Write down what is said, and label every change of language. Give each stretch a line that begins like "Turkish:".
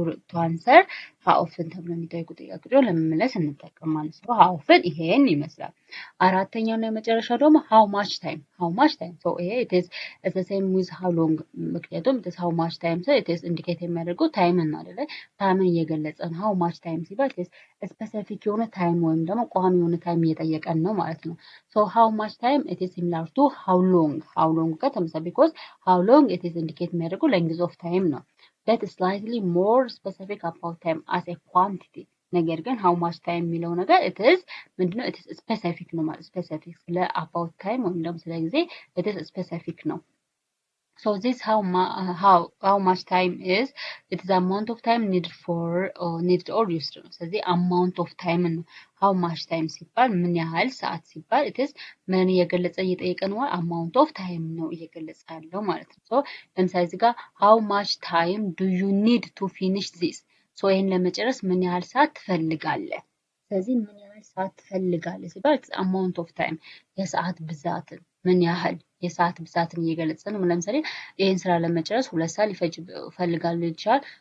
English: to answer how often
Amharic: ተብሎ የሚጠይቁ ጥያቄዎች ለመመለስ እንጠቀማለን።
English: so how often ይሄን ይመስላል።
Amharic: አራተኛውና የመጨረሻው ደግሞ
English: how much time so ይሄ it is the same with how long ምክንያቱም it is how much time so it is indicate
Amharic: የሚያደርገው ታይምን አይደለ? ታይምን እየገለጸ ነው።
English: how much time ሲባል it is specific
Amharic: የሆነ ታይም ወይም ደግሞ ቋሚ የሆነ ታይም እየጠየቀን ነው ማለት ነው።
English: so how much time it is similar to how long ጋር ተመሳሳይ because how long it is indicate የሚያደርገው length of time ነው። that is slightly more specific about time as a quantity
Amharic: ነገር ግን
English: how much time የሚለው ነገር it is ምንድነው? it is specific ነው ማለት specific ስለ about time
Amharic: ወይም ደግሞ ስለ ጊዜ
English: it is specific ነው። so this how much time is it is amount of time needed or used ነው። ስለዚህ amount of time ነው። how much time ሲባል
Amharic: ምን ያህል ሰዓት ሲባል
English: it is ምን እየገለጸ እየጠየቀ ነው?
Amharic: amount of time ነው እየገለጸ ያለው ማለት ነው። so ለምሳሌ እዚህ ጋር
English: how much time do you need to finish this
Amharic: so ይሄን ለመጨረስ ምን ያህል ሰዓት ትፈልጋለህ? ስለዚህ ምን ያህል ሰዓት ትፈልጋለህ ሲባል
English: amount of time
Amharic: የሰዓት ብዛትን ምን ያህል የሰዓት ብዛትን እየገለጸ ነው። ለምሳሌ ይሄን ስራ ለመጨረስ 2 ሰዓት ሊፈጅ ፈልጋለሁ ይችላል፣